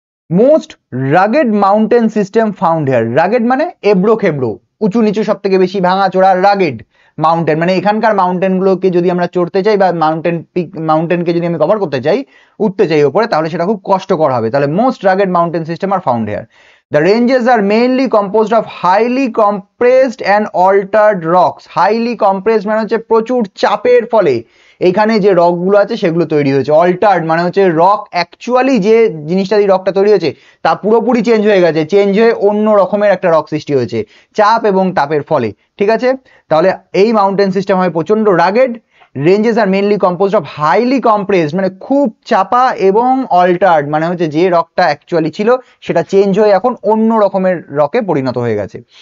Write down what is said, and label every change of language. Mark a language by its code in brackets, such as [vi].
[en] most rugged mountain system found here, [bn] rugged মানে এবড়ো খেবড়ো, উঁচু নিচু, সব থেকে বেশি ভাঙা চোরা, রাগেড মাউন্টেন মানে এখানকার মাউন্টেন গুলোকে যদি আমরা চড়তে চাই বা মাউন্টেনকে যদি আমি কভার করতে চাই, উঠতে চাই ওপরে, তাহলে সেটা খুব কষ্টকর হবে। [en] তাহলে most rugged mountain system are found here. The ranges are mainly composed of highly compressed and altered rocks. [bn] Highly compressed মানে হচ্ছে প্রচুর চাপের ফলে এইখানে যে রক গুলো আছে সেগুলো তৈরি হয়েছে। অল্টার্ড মানে হচ্ছে রক অ্যাকচুয়ালি যে জিনিসটা দিয়ে রকটা তৈরি হয়েছে তা পুরোপুরি চেঞ্জ হয়ে গেছে, চেঞ্জ হয়ে অন্য রকমের একটা রক সৃষ্টি হয়েছে চাপ এবং তাপের ফলে, ঠিক আছে। তাহলে এই মাউন্টেন সিস্টেম হয় প্রচন্ড rugged. [en] ranges are mainly composed of highly compressed [bn] মানে খুব চাপা, এবং অল্টার্ড মানে হচ্ছে যে রকটা অ্যাকচুয়ালি ছিল সেটা চেঞ্জ হয়ে এখন অন্য রকমের রকে পরিণত হয়ে গেছে।